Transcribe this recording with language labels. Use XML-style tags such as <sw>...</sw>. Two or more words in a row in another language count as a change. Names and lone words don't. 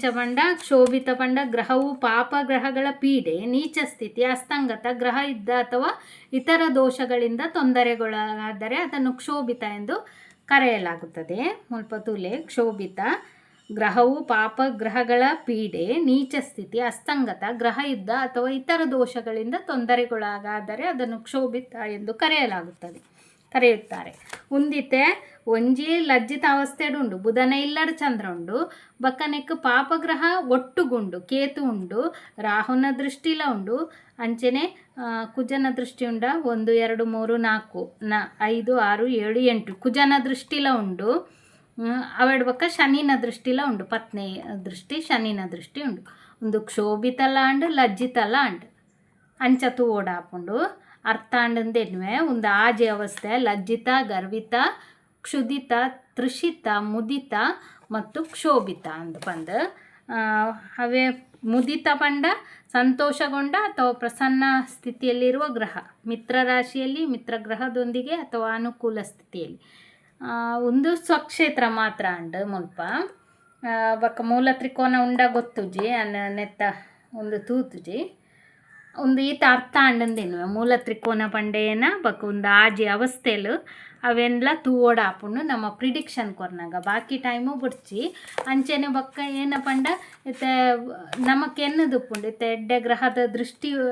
<kn>ಪಂಡ ಕ್ಷೋಭಿತ ಪಂಡ ಗ್ರಹವು ಪಾಪ ಗ್ರಹಗಳ ಪೀಡೆ ನೀಚ ಸ್ಥಿತಿ ಅಸ್ತಂಗತ ಗ್ರಹ ಇದ್ದ ಅಥವಾ ಇತರ ದೋಷಗಳಿಂದ ತೊಂದರೆಗೊಳಗಾದರೆ ಅದನ್ನು ಕ್ಷೋಭಿತ ಎಂದು ಕರೆಯಲಾಗುತ್ತದೆ.</kn> <tcy>ಮುಲ್ಪ ತುಲೆ</tcy> <kn>ಕ್ಷೋಭಿತ ಗ್ರಹವು ಪಾಪಗ್ರಹಗಳ ಪೀಡೆ, ನೀಚ ಸ್ಥಿತಿ, ಅಸ್ತಂಗತ, ಗ್ರಹ ಯುದ್ಧ ಅಥವಾ ಇತರ ದೋಷಗಳಿಂದ ತೊಂದರೆಗೊಳಗಾದರೆ ಅದನ್ನು ಕ್ಷೋಭಿತ ಎಂದು ಕರೆಯುತ್ತಾರೆ.</kn> <tcy>ಉಂದಿತೆ ಒಂಜಿ ಲಜ್ಜಿತ ಅವಸ್ಥೆಡು ಉಂಡು, ಬುಧನ ಇಲ್ಲಡ ಚಂದ್ರ ಉಂಡು, ಬಕ್ಕನೆಕ್ ಪಾಪಗ್ರಹ ಒಟ್ಟುಗುಂಡು, ಕೇತು ಉಂಡು, ರಾಹುನ ದೃಷ್ಟಿಲ ಉಂಡು, ಅಂಚನೆ ಕುಜನ ದೃಷ್ಟಿ ಉಂಡ 1 2 3 4 5 6 7 8 ಕುಜನ ದೃಷ್ಟಿಲ ಉಂಡು. ಅವಡ್ ಬೊಕ್ಕ ಶನಿನ ದೃಷ್ಟಿಲ ಉಂಡು, ಪತ್ನಿ ದೃಷ್ಟಿ ಶನಿನ ದೃಷ್ಟಿ ಉಂಡು. ಒಂದು ಕ್ಷೋಭಿತಲ ಅಂಡ್ ಲಜ್ಜಿತಲ ಅಂಡ್ ಅಂಚ ತೂವೋಡಾಪುಂಡು. ಅರ್ಥ ಅಂಡಂದೆನ್ವೆ ಒಂದು ಆಜಿ ಅವಸ್ಥೆ ಲಜ್ಜಿತ, ಗರ್ವಿತ, ಕ್ಷುದಿತ, ತೃಷಿತ, ಮುದಿತ ಮತ್ತು ಕ್ಷೋಭಿತ ಅಂದು ಪಂದು. ಅವೇ ಮುದಿತ ಪಂಡ</tcy> <kn>ಸಂತೋಷಗೊಂಡ ಅಥವಾ ಪ್ರಸನ್ನ ಸ್ಥಿತಿಯಲ್ಲಿರುವ ಗ್ರಹ, ಮಿತ್ರ ರಾಶಿಯಲ್ಲಿ ಮಿತ್ರ ಗ್ರಹದೊಂದಿಗೆ ಅಥವಾ ಅನುಕೂಲ ಸ್ಥಿತಿಯಲ್ಲಿ.</kn> <tcy>ಒಂದು ಸ್ವಕ್ಷೇತ್ರ ಮಾತ್ರ ಅಂಡು ಮುಲ್ಪ ಬೊಕ್ಕ ಮೂಲ ತ್ರಿಕೋನ ಉಂಡ ಗೊತ್ತುಜಿ ನೆತ್ತ ಒಂದು ತೂತುಜಿ ಒಂದು ಈತ ಅರ್ಥ ಅಂಡಂದೇನು ಮೂಲ ತ್ರಿಕೋನ ಪಂಡೇನ ಬೊಕ್ಕ ಒಂದು ಆಜಿ ಅವಸ್ಥೆಲು ಅವೆಲ್ಲ ತೂವೋಡ ಆಪುಂಡು ನಮ್ಮ ಪ್ರಿಡಿಕ್ಷನ್ ಕೊರ್ನಾಗ ಬಾಕಿ ಟೈಮು ಬಿಡ್ಚಿ ಅಂಚೆನೆ ಬೊಕ್ಕ ಏನ ಪಂಡ ಇತ್ತೆ ನಮಕ್ ಎನ್ನದುಪ್ಪುಂಡು ಇತ್ತೆ ಎಡ್ಡೆ ಗ್ರಹದ ದೃಷ್ಟಿ</tcy>